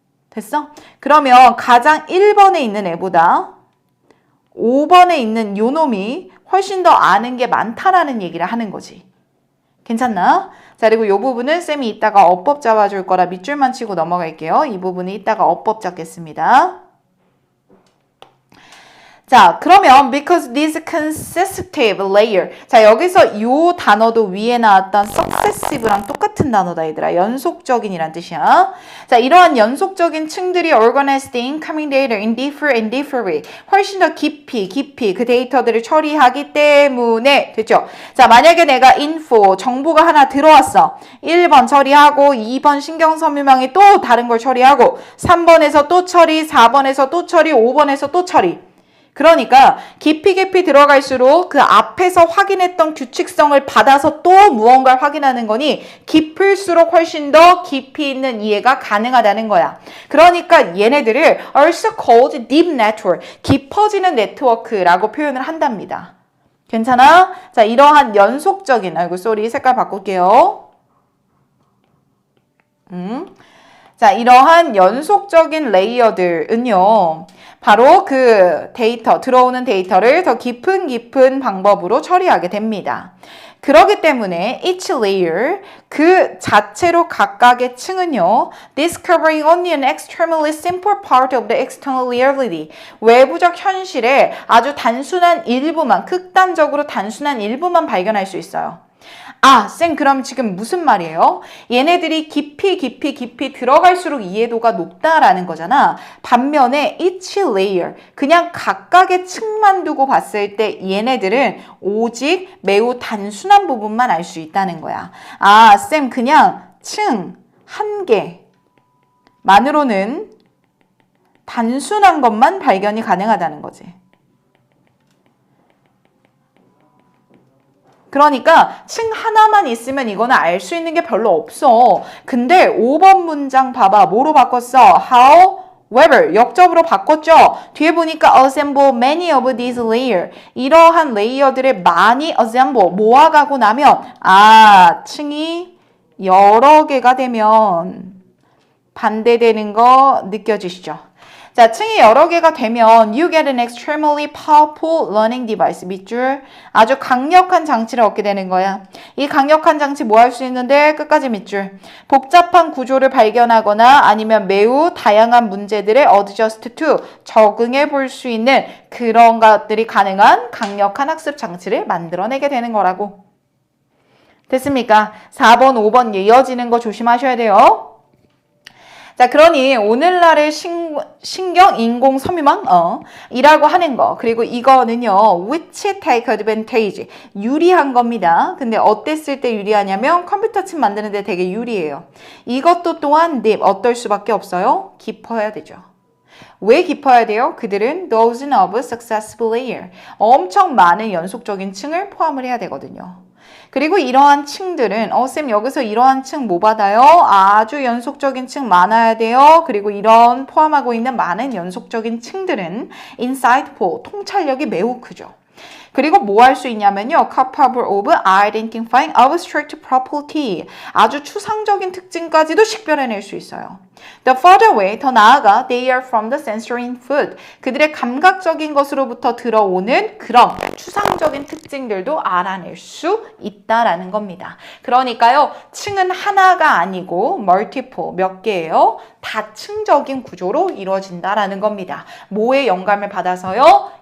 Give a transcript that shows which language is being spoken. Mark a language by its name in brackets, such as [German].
[Korean] 됐어? 그러면 가장 1번에 있는 애보다 5번에 있는 요 놈이 훨씬 더 아는 게 많다라는 얘기를 하는 거지. 괜찮나? 자, 그리고 이 부분은 쌤이 이따가 어법 잡아줄 거라 밑줄만 치고 넘어갈게요. 이 부분은 이따가 어법 잡겠습니다. 자, 그러면 [English] because this consecutive layer. [Korean] 자, 여기서 이 단어도 위에 나왔던 successive랑 똑같은 단어다, 얘들아. 연속적인이란 뜻이야. 자, 이러한 연속적인 층들이 [English] organized incoming data in different way. [Korean] 훨씬 더 깊이 그 데이터들을 처리하기 때문에 됐죠? 자, 만약에 내가 info, 정보가 하나 들어왔어. 1번 처리하고 2번 신경섬유망이 또 다른 걸 처리하고 3번에서 또 처리, 4번에서 또 처리, 5번에서 또 처리. 그러니까 깊이 들어갈수록 그 앞에서 확인했던 규칙성을 받아서 또 무언가를 확인하는 거니 깊을수록 훨씬 더 깊이 있는 이해가 가능하다는 거야. 그러니까 얘네들을 [English] also called deep network, [Korean] 깊어지는 네트워크라고 표현을 한답니다. 괜찮아? 자, 이러한 연속적인, 아이고 쏘리 색깔 바꿀게요. 자, 이러한 연속적인 레이어들은요. 바로 그 데이터, 들어오는 데이터를 더 깊은 방법으로 처리하게 됩니다. 그렇기 때문에 [English] each layer, [Korean] 그 자체로 각각의 층은요. [English] discovering only an extremely simple part of the external reality. [Korean] 외부적 현실의 아주 단순한 일부만, 극단적으로 단순한 일부만 발견할 수 있어요. 아, 쌤 그럼 지금 무슨 말이에요? 얘네들이 깊이 들어갈수록 이해도가 높다라는 거잖아. 반면에 [English] each layer, [Korean] 그냥 각각의 층만 두고 봤을 때 얘네들은 오직 매우 단순한 부분만 알 수 있다는 거야. 아, 쌤 그냥 층 한 개만으로는 단순한 것만 발견이 가능하다는 거지. 그러니까 층 하나만 있으면 이거는 알 수 있는 게 별로 없어. 근데 5번 문장 봐봐. 뭐로 바꿨어? However, 역접으로 바꿨죠? 뒤에 보니까 [English] assemble many of these layers. [Korean] 이러한 레이어들을 많이 assemble, 모아가고 나면 층이 여러 개가 되면 반대되는 거 느껴지시죠? 자, 층이 여러 개가 되면 [English] you get an extremely powerful learning device. [Korean] 밑줄. 아주 강력한 장치를 얻게 되는 거야. 이 강력한 장치 뭐 할 수 있는데? 끝까지 밑줄. 복잡한 구조를 발견하거나 아니면 매우 다양한 문제들에 [English] adjust to [Korean] 적응해 볼 수 있는 그런 것들이 가능한 강력한 학습 장치를 만들어내게 되는 거라고. 됐습니까? 4번, 5번 이어지는 거 조심하셔야 돼요. 자, 그러니 오늘날의 신경 인공 섬유망 이라고 하는 거. 그리고 이거는요. [English] which take advantage. [Korean] 유리한 겁니다. 근데 어땠을 때 유리하냐면 컴퓨터 칩 만드는데 되게 유리해요. 이것도 또한 deep 어떨 수밖에 없어요. 깊어야 되죠. 왜 깊어야 돼요? 그들은 [English] dozen of successive layer. [Korean] 엄청 많은 연속적인 층을 포함을 해야 되거든요. 그리고 이러한 층들은 쌤 여기서 이러한 층 뭐 받아요? 아주 연속적인 층 많아야 돼요. 그리고 이런 포함하고 있는 많은 연속적인 층들은 insightful, 통찰력이 매우 크죠. 그리고 뭐 할 수 있냐면요. [English] capable of identifying abstract property. [Korean] 아주 추상적인 특징까지도 식별해낼 수 있어요. [English] The further away, [Korean] 더 나아가 [English] they are from the sensory input. [Korean] 그들의 감각적인 것으로부터 들어오는 그런 추상적인 특징들도 알아낼 수 있다라는 겁니다. 그러니까요. 층은 하나가 아니고 multiple, 몇 개예요? 다층적인 구조로 이루어진다라는 겁니다. 뭐의 영감을 받아서요?